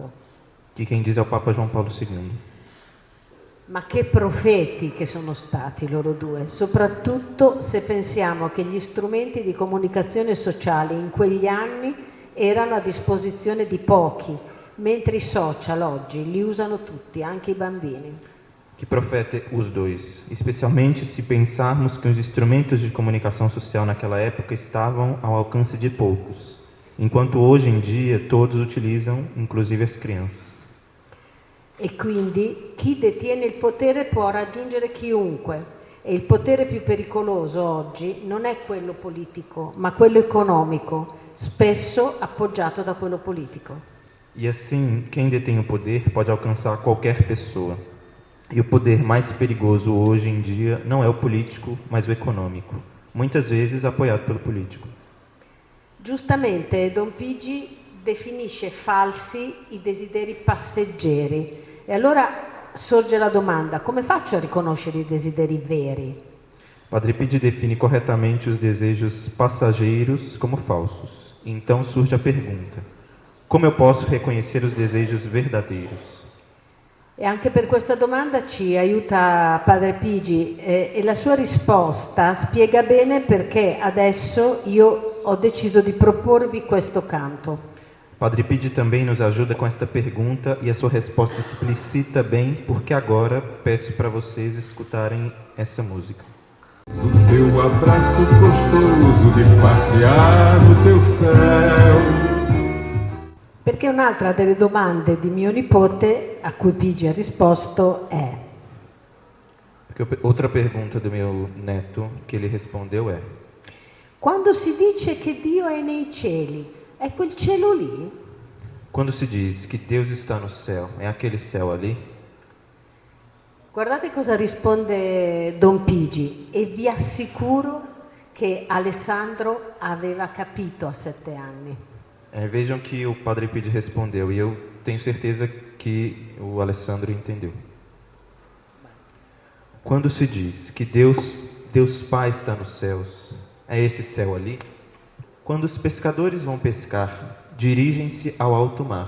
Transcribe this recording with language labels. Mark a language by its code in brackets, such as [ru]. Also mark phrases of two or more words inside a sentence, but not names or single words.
[pt] Que quem diz é o Papa João Paulo II. [it] Ma che profeti che sono stati loro due, soprattutto se pensiamo che gli strumenti di comunicazione sociale in quegli anni erano a disposizione di pochi, mentre i social oggi li usano tutti, anche i bambini. [pt] Que profeta os dois, especialmente se pensarmos que os instrumentos de comunicação social naquela época estavam ao alcance de poucos, enquanto hoje em dia todos utilizam, inclusive as crianças. [it] E quindi chi detiene il potere può raggiungere chiunque, e il potere più pericoloso oggi non è quello politico, ma quello economico, spesso appoggiato da quello politico. [pt] E assim, quem detém o poder pode alcançar qualquer pessoa. E o poder mais perigoso hoje em dia não é o político, mas o econômico, muitas vezes apoiado pelo político. [it] Giustamente Don Pigi definisce falsi i desideri passeggeri. E allora sorge la domanda: come faccio a riconoscere i desideri veri? [pt] Padre Pigi define corretamente os desejos passageiros como falsos. Então surge a pergunta: como eu posso reconhecer os desejos verdadeiros? [it] E anche per questa domanda ci aiuta Padre Pigi e la sua risposta spiega bene perché adesso io ho deciso di proporvi questo canto. [pt] Padre Pigi também nos ajuda com esta pergunta e a sua resposta explicita bem porque agora peço para vocês escutarem essa música. O teu abraço gostoso de passear no teu céu. [it] Perché un'altra delle domande di mio nipote a cui Pigi ha risposto è: [pt] Porque outra pergunta do meu neto que ele respondeu é: [it] quando si dice che Dio è nei cieli, È quel cielo lì? [pt] Quando se diz que Deus está no céu, é aquele céu ali? [it] Guardate cosa risponde Don Pigi e vi assicuro che Alessandro aveva capito a 7 anni. [pt] Vejam que o Padre Pide respondeu, e eu tenho certeza que o Alessandro entendeu. Quando se diz que Deus Pai está nos céus, é esse céu ali? Quando os pescadores vão pescar, dirigem-se ao alto mar.